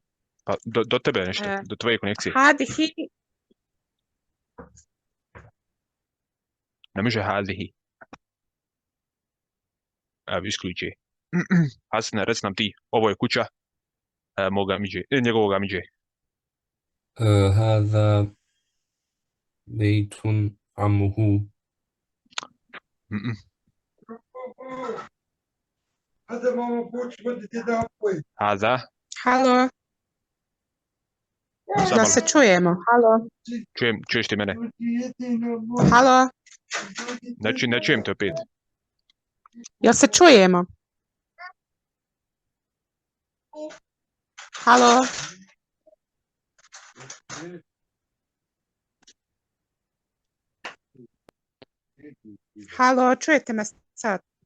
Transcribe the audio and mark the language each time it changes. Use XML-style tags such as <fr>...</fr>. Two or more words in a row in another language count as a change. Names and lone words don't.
<bs>Pa do tebe nešto, E, do tvoje konekcije. Hadihi, Ne može hadihi. Evo, isključi. Hasne, reci nam ti, ovo je kuća moga amidže, njegovog amidže.</bs> <ar>هذا بيت عمه.</ar> <bs>Mm-mm. Hada, halo, samo da malo, se čujemo, halo, čuješ ti mene? halo, Ne čujem te opet. jel se čujemo? Halo, halo, čujete me sad?</bs>